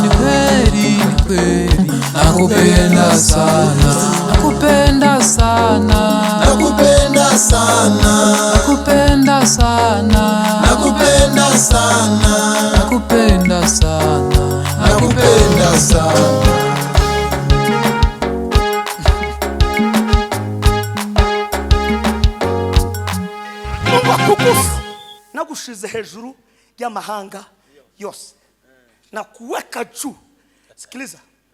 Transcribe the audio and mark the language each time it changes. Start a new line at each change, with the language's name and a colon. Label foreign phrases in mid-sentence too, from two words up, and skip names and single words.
Swahili: Ni kweli nakupenda sana. Nakupenda sana. Nakupenda sana. Nakupenda sana. Nakupenda sana. Nakupenda sana. Nakupenda sana.
Rundi: Nagushize hejuru y'amahanga yose
Swahili: na kuweka juu. Sikiliza,